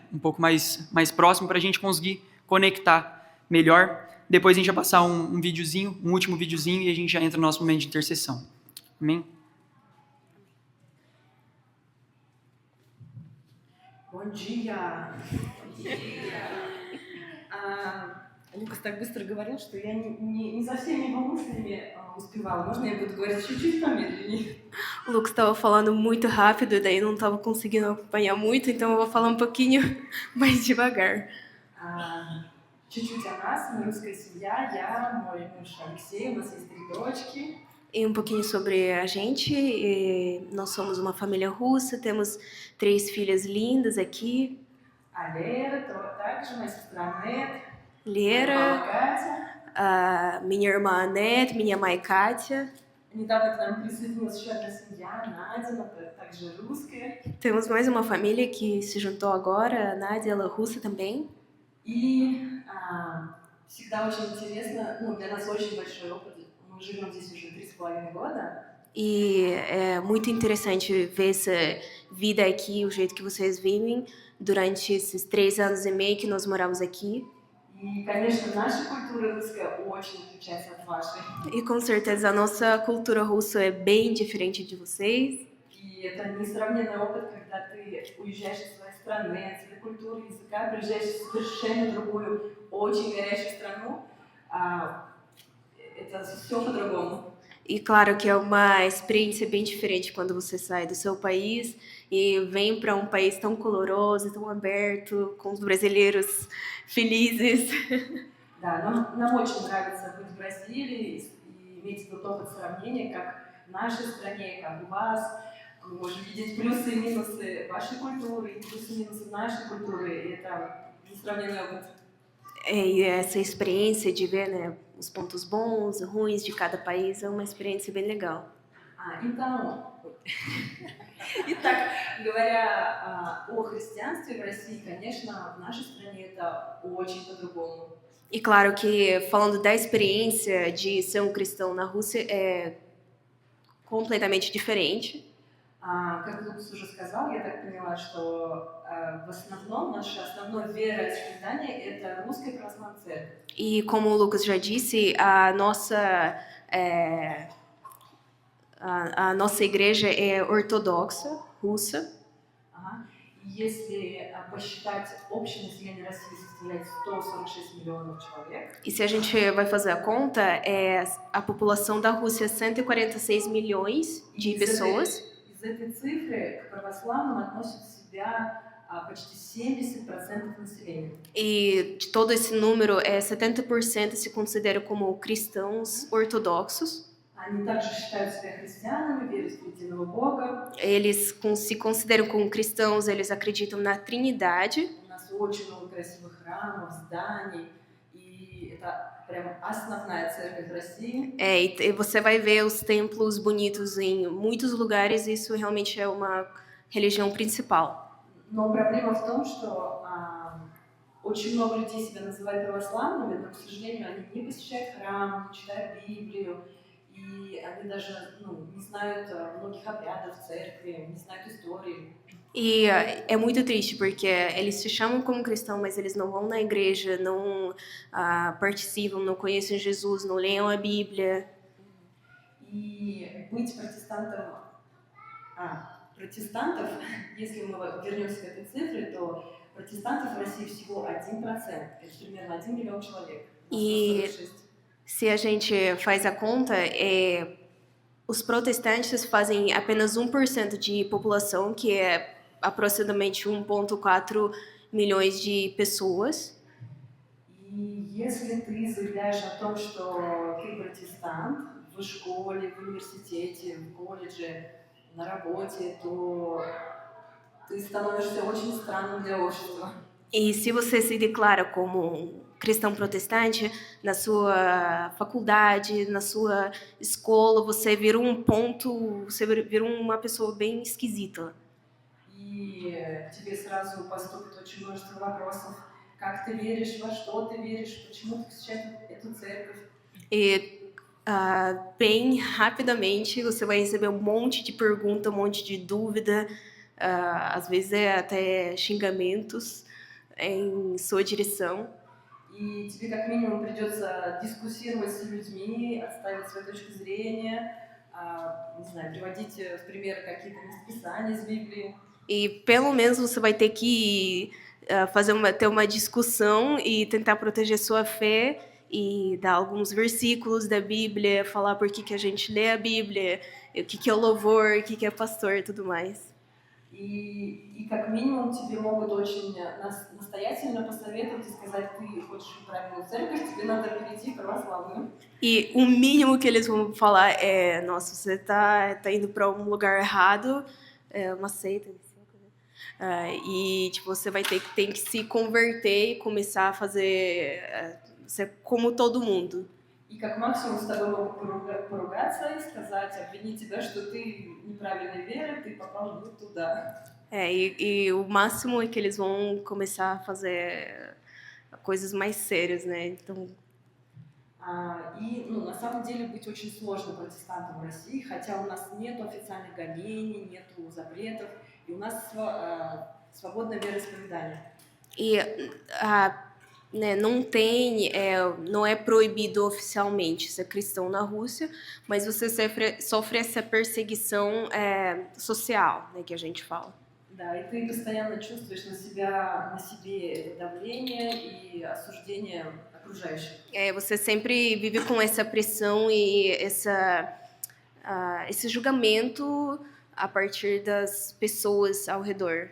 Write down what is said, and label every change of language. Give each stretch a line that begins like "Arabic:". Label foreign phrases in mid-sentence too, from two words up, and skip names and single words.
Portuguese: Um pouco mais próximo para a gente conseguir conectar melhor. Depois a gente vai passar um videozinho, um último videozinho, e a gente já entra no nosso momento de intercessão. Amém? Bom dia! Bom dia!
Russian: Лукас так быстро говорил, что я не за всеми его мыслями успевала. Можно я буду говорить чуть-чуть помедленнее?
Portuguese: O Lucas estava falando muito rápido, daí não estava conseguindo acompanhar muito, então eu vou falar um pouquinho mais devagar.
Russian: Чуть-чуть о нас, мы русская семья, я, мой муж Алексей, у нас есть 3 дочки.
Portuguese: E um pouquinho sobre a gente. Nós somos uma família russa, temos 3 filhas lindas aqui.
Russian: A Lera, также моя сестра Анет. Lera, Катя.
Portuguese: a minha irmã Anete, minha mãe Kátia.
Russian: Недавно к нам присоединилась еще одна семья, Надя, она также русская.
Portuguese: Temos mais uma família que se juntou agora, a Nádia, ela é russa também.
Russian: И всегда очень интересно, для нас очень большой опыт. Мы живем здесь уже 3,5 года.
Portuguese: E é muito interessante ver essa vida aqui, o jeito que vocês vivem durante esses 3 anos e meio que nós moramos aqui.
Russian: И, конечно, наша культура русская очень отличается от вашей.
Portuguese: E com certeza a nossa cultura russa é bem diferente de vocês.
Russian: И это несравненный опыт, когда ты уезжаешь из своей страны, от своей культуры, языка, приезжаешь в совершенно другую, очень горячую страну. Это все по-другому.
Portuguese: E claro que é uma experiência bem diferente quando você sai do seu país e vem para um país tão coloroso, tão aberto, com os brasileiros felizes.
Russian: Да, нам очень нравится быть в Бразилии и иметь этот опыт сравнения, как в нашей стране, как у вас. Мы можем видеть плюсы и минусы вашей культуры, и плюсы и минусы нашей культуры. И это несравненный опыт.
Portuguese: E essa experiência de ver, né, os pontos bons e ruins de cada país é uma experiência bem legal.
Russian: Итак, говоря о христианстве в России, конечно, в нашей стране это очень по-другому.
Portuguese: E claro que falando da experiência de ser um cristão na Rússia é completamente diferente.
Russian: Как Лукас уже сказал, я так поняла, что в основном наша основное вероисповедание – это Русская Православная Церковь.
Portuguese: E como o Lucas já disse, a nossa igreja é ortodoxa, russa.
Russian: Если посчитать, общее население России составляет 146 миллионов человек.
Portuguese: E se a gente vai fazer a conta, a população da Rússia é 146 milhões de pessoas.
Russian: Из этой цифры к православным относят себя почти 70% населения.
Portuguese: E de todo esse número, 70% se consideram como cristãos ortodoxos.
Russian: Они также считают себя христианами, верят в единого Бога.
Portuguese: Eles se consideram como cristãos, eles acreditam na Trindade.
Russian: У нас очень много красивых храмов, зданий, и это прям основная церковь России.
Portuguese: E você vai ver os templos bonitos em muitos lugares, e isso realmente é uma religião principal.
Russian: Но проблема в том, что очень много людей себя называют православными, но, к сожалению, они не посещают храм, не читают Библию, и они даже не знают многих обрядов в церкви, не знают истории.
Portuguese: E é muito triste, porque eles se chamam como cristãos, mas eles não vão na igreja, não participam, não conhecem Jesus, não leem a Bíblia.
Russian: И быть протестантов, если мы вернемся к этой цифре, то протестантов в России всего 1%, это примерно 1 миллион человек.
Portuguese: E se a gente faz a conta, os protestantes fazem apenas 1% de população, que é aproximadamente 1,4 milhões de pessoas.
Russian: И если ты заявляешь о том, что ты протестант в школе, в университете, в колледже, на работе, то ты становишься очень странным для общества.
Portuguese: E se você se declara como cristão protestante, na sua faculdade, na sua escola, você vira você vira uma pessoa bem esquisita.
Russian: И тебе сразу поступит очень множество вопросов. Как ты веришь, во что ты веришь, почему ты посещаешь эту церковь?
Portuguese: E bem rapidamente você vai receber um monte de pergunta, um monte de dúvida, às vezes até xingamentos em sua direção.
Russian: И тебе как минимум придется дискуссировать с людьми, отстаивать свою точку зрения, не знаю, приводить в пример какие-то местописания из Библии.
Portuguese: E pelo menos você vai ter que ter uma discussão e tentar proteger sua fé e dar alguns versículos da Bíblia, falar por que a gente lê a Bíblia, o que é o louvor, o que é pastor e tudo mais.
Russian: И как минимум тебе могут очень настоятельно посоветовать и сказать, ты хочешь в правильную церковь, тебе надо перейти в православную.
Portuguese: E o mínimo que eles vão falar é, nossa, você tá indo para um lugar errado, uma seita. E tipo, você tem que se converter e começar a ser como todo mundo.
Russian: И как максимум с тобой могут поругаться и сказать, обвинить тебя, что ты неправильной веры, ты попал не туда.
Portuguese: E o máximo é que eles vão começar a fazer coisas mais sérias, né? Então,
Russian: И на самом деле быть очень сложно протестантом в России, хотя у нас нет официальных гонений, нету запретов, и у нас свободное вероисповедание.
Portuguese: E né, não é proibido oficialmente ser cristão na Rússia, mas você sofre essa perseguição social, né, que a gente fala.
Russian: Да, и ты постоянно чувствуешь на себе это давление и осуждение окружающих.
Portuguese: Você sempre vive com essa pressão e esse julgamento a partir das pessoas ao redor.